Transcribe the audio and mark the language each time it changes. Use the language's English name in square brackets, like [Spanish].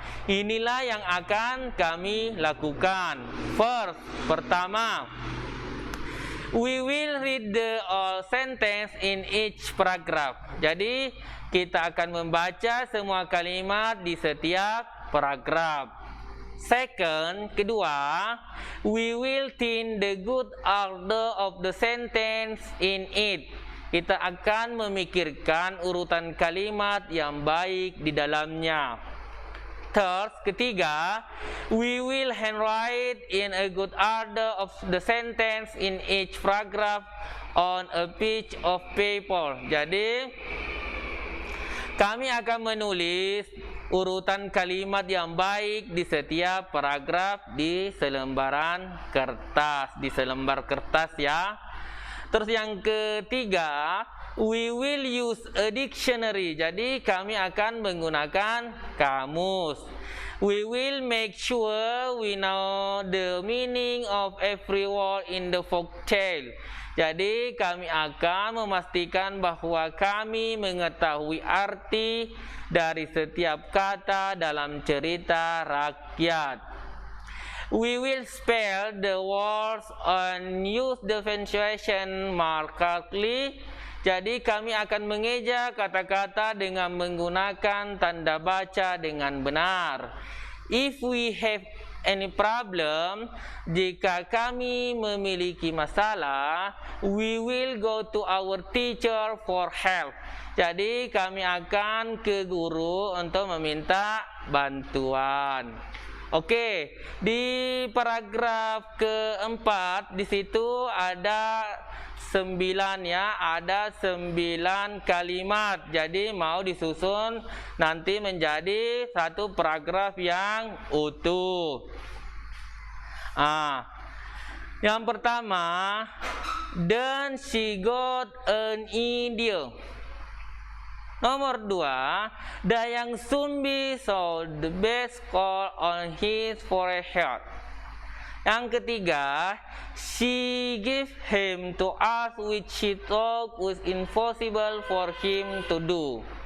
[Indonesian] Inilah yang akan kami lakukan. [English] First, [Indonesian] pertama, [English] we will read the all sentence in each paragraph. [Indonesian] Jadi kita akan membaca semua kalimat di setiap paragraf. [English] Second, [Indonesian] kedua, [English] we will think the good order of the sentence in it. [Indonesian] Kita akan memikirkan urutan kalimat yang baik di dalamnya. [English] Third, [Indonesian] ketiga, [English] we will handwrite in a good order of the sentence in each paragraph on a piece of paper. [Indonesian] Jadi kami akan menulis urutan kalimat yang baik di setiap paragraf di selembaran kertas, di selembar kertas ya. Terus yang ketiga, [English] we will use a dictionary. [Indonesian] Jadi kami akan menggunakan kamus. [English] We will make sure we know the meaning of every word in the folktale. [Indonesian] Jadi kami akan memastikan bahwa kami mengetahui arti dari setiap kata dalam cerita rakyat. [English] We will spell the words and use the punctuation mark correctly. [Indonesian] Jadi kami akan mengeja kata-kata dengan menggunakan tanda baca dengan benar. [English] If we have any problem, [Indonesian] jika kami memiliki masalah, [English] we will go to our teacher for help. [Indonesian] Jadi kami akan ke guru untuk meminta bantuan. Oke, di paragraf keempat di situ ada 9 ya, ada 9 kalimat. Jadi mau disusun nanti menjadi satu paragraf yang utuh. Yang pertama, [English] then she got an idea. [Indonesian] Nomor 2, [English] Dayang Sumbi saw the best call on his forehead. [Indonesian] Yang ketiga, [English] she gave him to ask which she thought was impossible for him to do.